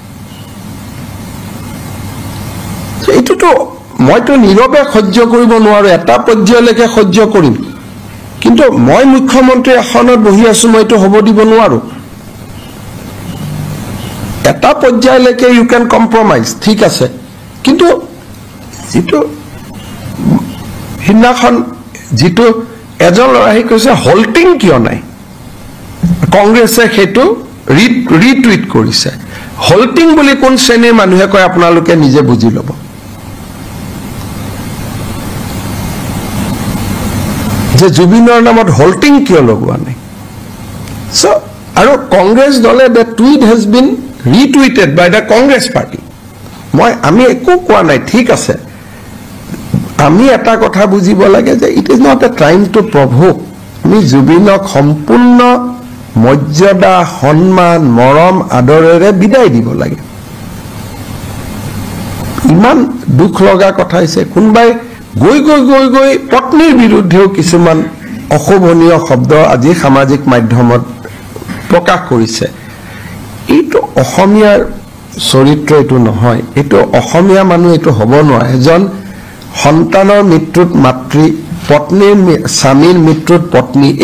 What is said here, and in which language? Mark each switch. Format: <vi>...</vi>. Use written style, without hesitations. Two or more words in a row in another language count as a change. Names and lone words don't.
<as>এইটোতো মইতো নীৰৱে সহ্য কৰিব নোৱাৰো এটা পৰ্যায়লৈকে সহ্য কৰিম কিন্তু মই মুখ্যমন্ত্ৰী আসনত বহি আছো মইতো হ'ব দিব নোৱাৰো এটা পৰ্যায়লৈকে</as> <en>you can compromise</en> <as>ঠিক আছে কিন্তু যেটো হিনাখন যেটো এজন লৰাই কৈছে হল্টিং কিয় নাই কংগ্ৰেছে হেতু ৰিটুইট কৰিছে হল্টিং বুলি কোন শ্ৰেণীৰ মানুহে কয় আপোনালোকে নিজে বুজি ল'ব যে জুবিনৰ নামত হল্টিং কিয় লগোৱা নাই সো আৰু কংগ্ৰেছ দলে</as> <en>the tweet has been retweeted by the Congress party</en> <as>আমি একো কোৱা নাই ঠিক আছে আমি এটা কথা বুজিব লাগে যে</as> <en>it is not a time to provoke</en> <as>আমি জুবিনক সম্পূৰ্ণ মৰ্যাদা সন্মান মৰম আদৰেৰে বিদায় দিব লাগে ইমান দুখ লগা কথা হৈছে কোনবাই গৈ পত্নীৰ বিৰুদ্ধেও কিছুমান অশোভনীয় শব্দ আজি সামাজিক মাধ্যমত প্ৰকাশ কৰিছে এইটো অসমীয়াৰ চৰিত্ৰ এইটো নহয় এইটো অসমীয়া মানুহ এইটো হ'ব নোৱাৰে এজন সন্তানৰ মৃত্যুত মাতৃ পত্নীৰ স্বামীৰ মৃত্যুত পত্নী এই</as>